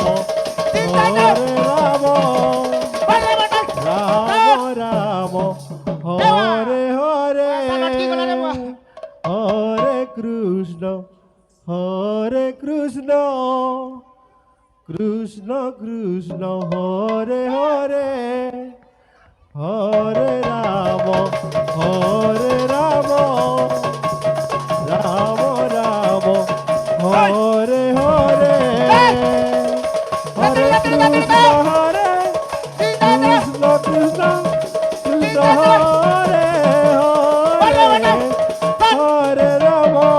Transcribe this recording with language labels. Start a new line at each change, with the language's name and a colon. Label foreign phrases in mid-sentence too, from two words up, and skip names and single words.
Bangla: তাড়াতাড়ি।
Sanskrit: রাম বাটা বাটা রাম রাম হরে হরে
Bangla: সালাদ কি করলা রে বুয়া?
Sanskrit: হরে কৃষ্ণ কৃষ্ণ কৃষ্ণ হরে হরে হরে রাম রাম রাম হরে হরে হরে কৃষ্ণ হরে কৃষ্ণ কৃষ্ণ কৃষ্ণ হরে হরে হরে রাম